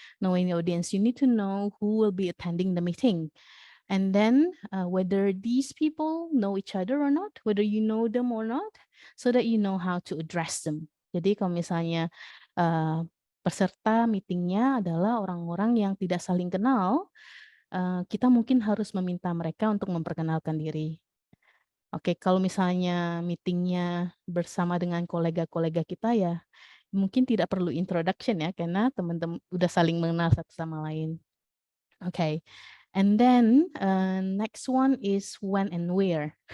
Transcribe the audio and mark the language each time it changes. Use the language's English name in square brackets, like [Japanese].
[English] Knowing the audience, you need to know who will be attending the meeting. And then whether these people know each other or not, whether you know them or not, so that you know how to address them. [Indonesian] Jadi kalau misalnya peserta meetingnya adalah orang-orang yang tidak saling kenal, kita mungkin harus meminta mereka untuk memperkenalkan diri. Oke, kalau misalnya meetingnya bersama dengan kolega-kolega kita ya, mungkin tidak perlu introduction ya, karena teman-teman udah saling mengenal satu sama lain. [English] Oke, and then next one is when and where.